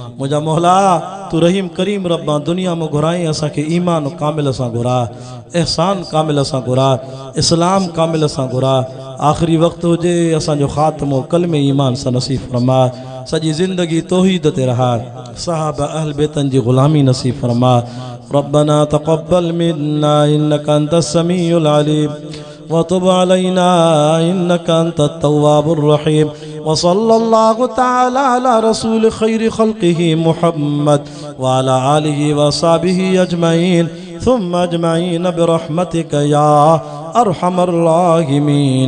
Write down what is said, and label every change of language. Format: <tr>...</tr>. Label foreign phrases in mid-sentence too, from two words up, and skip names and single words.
<sd>मुंहिंजा मौला तू रहीम करीम रब्बा दुनिया में घुराई, असांखे ईमान कामिल सां घुरा, एहसान कामिल सां घुरा, इस्लाम कामिल सां घुरा। आख़िरी वक्त हुजे असांजो ख़ात्मो कलमे ईमान सां नसीब फरमा। सॼी ज़िंदगी तौहीद ते रहा, सहाबा अहल बैतन जी ग़ुलामी नसीब फरमा।</sd> <ar>ربنا تقبل منا إنك أنت السميع العليم وتب علينا إنك أنت التواب الرحيم. وصلى الله تعالى على رسول خير خلقه محمد وعلى آله وأصحابه أجمعين ثم أجمعين برحمتك يا أرحم الراحمين.</ar>